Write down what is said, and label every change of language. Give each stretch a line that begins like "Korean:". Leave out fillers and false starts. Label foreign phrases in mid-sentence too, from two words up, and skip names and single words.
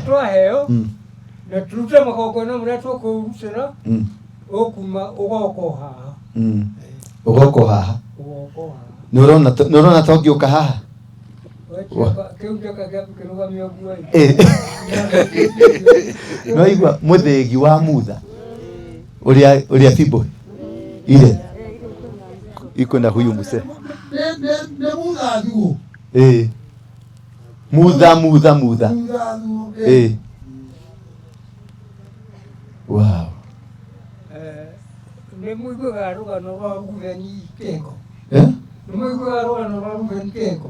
Kikuyu: twaheo na turute magongona marĩa tũkũrutĩra ũkuma ũgoka haha. ũgoka haha Ũgoka haha. nĩ ũrona to ngĩũka haha Kĩu njaka gĩaku kĩrũgamio ũguo no igua mũthĩgi wa Mutha ũrĩa
Swahili: bibo ile iko na huyu mzee
Kikuyu: Nĩ Mutha thuo. Mutha Mutha thuo. wow nĩ mũiguaga rũgano rwa Rubeni Kĩongo. Nĩ mũiguaga rũgano rwa Rubeni Kĩongo